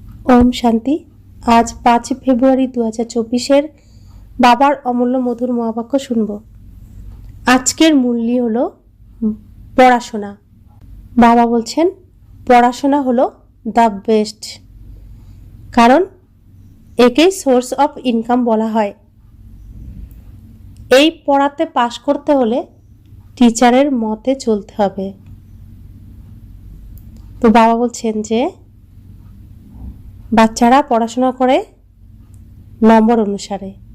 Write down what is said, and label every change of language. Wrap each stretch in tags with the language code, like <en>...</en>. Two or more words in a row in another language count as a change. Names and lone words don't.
<hi>ओम शांति।</hi> <bn>আজ 5 ফেব্রুয়ারি 2024 বাবার অমূল্য মধুর মহাবাক্য শুনব। আজকের মূল্য হলো পড়াশোনা। বাবা বলছেন পড়াশোনা হলো</bn> <en>the best,</en> <bn>কারণ একেই</bn> <en>source of income</en> <bn>বলা হয়। এই পড়াতে পাশ করতে হলে টিচারের মতে চলতে হবে। তো বাবা বলছেন যে বাচ্চারা পড়াশোনা করে নম্বর অনুসারে।</bn>